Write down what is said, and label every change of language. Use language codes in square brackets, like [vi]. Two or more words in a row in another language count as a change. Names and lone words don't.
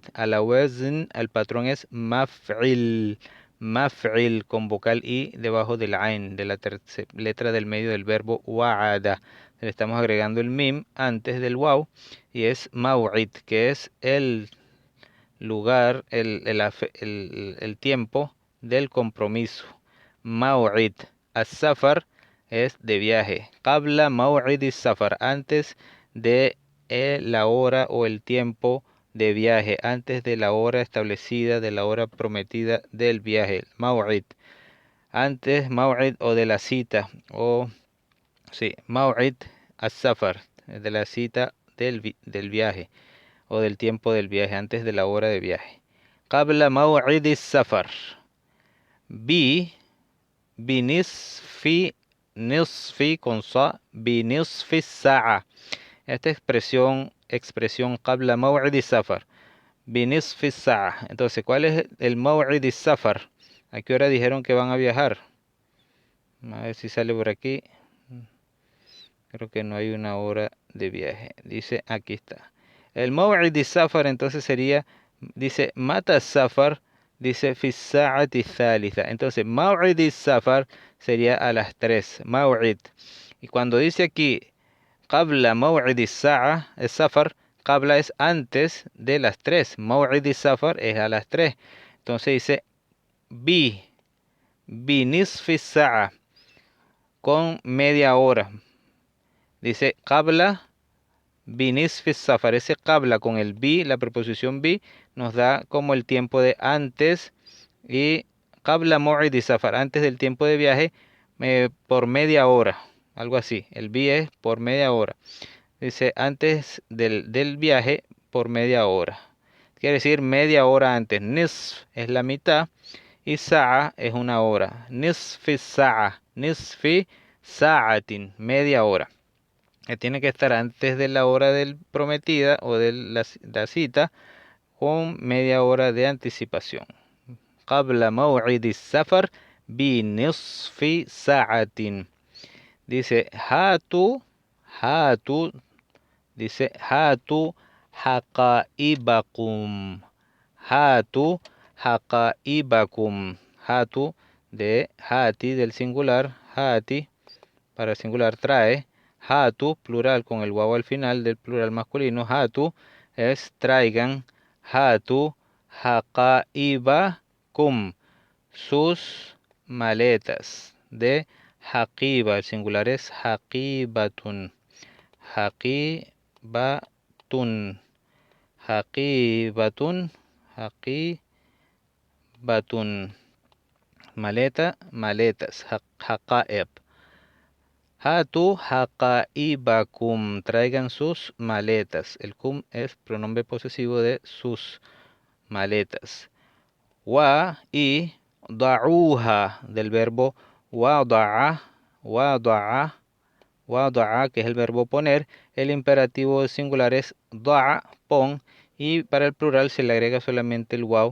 [es] A la wazn, al patrón es maf'il, maf'il con vocal i debajo del ain, de la letra del medio del verbo wa'ada. Le estamos agregando el mim antes del waw y es maw'id, que es el lugar, el tiempo del compromiso. Maw'id. As-safar es de viaje. [ar] قبل موعد السفر, [es] antes de la hora o el tiempo de viaje, antes de la hora establecida, de la hora prometida del viaje. Maw'id. Antes maw'id o de la cita, o sí, [ar] موعد السفر, [es] de la cita del viaje o del tiempo del viaje, antes de la hora de viaje. [ar] قبل موعد السفر. بنصف، نصف con sa, بنصف ساعة. [es] Esta expresión [ar] قبل موعد السفر. بنصف ساعة. [es] Entonces, ¿cuál es el [ar] موعد السفر? [es] ¿A qué hora dijeron que van a viajar? A ver si sale por aquí. Creo que no hay una hora de viaje. Dice, aquí está. El [ar] موعد السفر [es] entonces sería, dice, [ar] متى السفر, dice, في ساعة ثالثة. [es] Entonces, [ar] موعد السفر [es] sería a las 3. Maw'id. Y cuando dice aquí, [ar] قبل موعد الساعة، السفر, [es] qabla es antes de las 3. [ar] موعد السفر [es] es a las 3. Entonces dice, [ar] ب نصف ساعة, [es] con media hora. Dice, [ar] قبل بنصف سفر. [es] Ese qabla con el bi, la preposición bi, nos da como el tiempo de antes. [ar] Y قبل موعد سفر, [es] antes del tiempo de viaje, por media hora. Algo así. El bi es por media hora. Dice, antes del viaje, por media hora. Quiere decir media hora antes. Nisf es la mitad. Y sa'a es una hora. [ar] نصف ساعة. نصف ساعة. [es] Media hora. Que tiene que estar antes de la hora del prometida o de la cita con media hora de anticipación. [ar] قبل موعد سفر ب نصف ساعة. Dice hatu, dice هاتوا حقائبكم. هاتوا حقائبكم. [es] Hatu de hati del singular, hati para singular trae. Hatu, plural con el waw al final del plural masculino. Hatu es traigan. [ar] هاتوا حقائبكم, [es] sus maletas. De haqiba, el singular es haqibatun. [ar] حقيبة. حقيبة. [es] Haqibatun. Maleta, maletas. [ar] Haqaib. هاتوا حقائبكم, [es] traigan sus maletas. El kum es pronombre posesivo de sus maletas. Wa y da'uha, del verbo wada'a, que es el verbo poner. El imperativo singular es da'a, pon, y para el plural se le agrega solamente el waw.